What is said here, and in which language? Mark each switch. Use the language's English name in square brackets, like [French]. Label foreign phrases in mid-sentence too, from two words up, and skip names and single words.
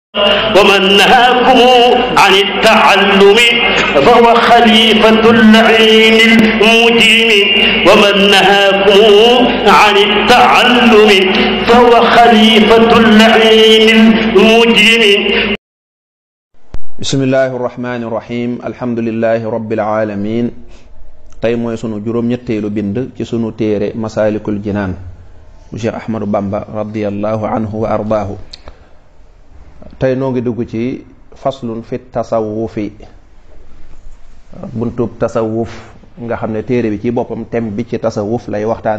[Arabic] ومن نهاكم عن التعلم فهو خليفة اللعين المجرم ومن نهاكم عن التعلم فهو خليفة اللعين المجرم. بسم الله الرحمن الرحيم. الحمد لله رب العالمين. [Wolof] tey mooy sunu juróom-ñetteelu bind ci sunu téere Masaalikul Jinaan bu Cheikh Ahmadou Bamba [Arabic] رضي الله عنه وأرضاه. [Wolof] tey noo ngi dugg ci [Arabic] فصل في التصوف, [Wolof] buntub tasawuf nga xam ne téere bi ci boppam thème bi ci tasawuf lay waxtaane.